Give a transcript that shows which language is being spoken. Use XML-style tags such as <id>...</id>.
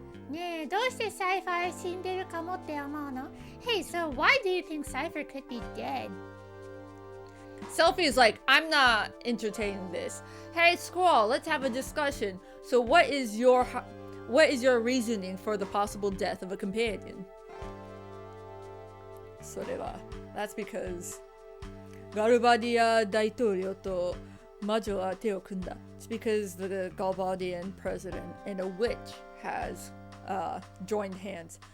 <ja>ねえ、どうしてサイファー死んでるかもって思うの？</ja> <en>Hey, so why do you think Cypher could be dead? Selfie is like, I'm not entertaining this. Hey, Squall, let's have a discussion. So what is your reasoning for the possible death of a companion?</en> <ja>それは、</ja> <en>That's because</en> <ja>ガルバディア大統領と魔女は手を組んだ。</ja> <en>It's because the Galbadian president and a witch has joined hands.</en>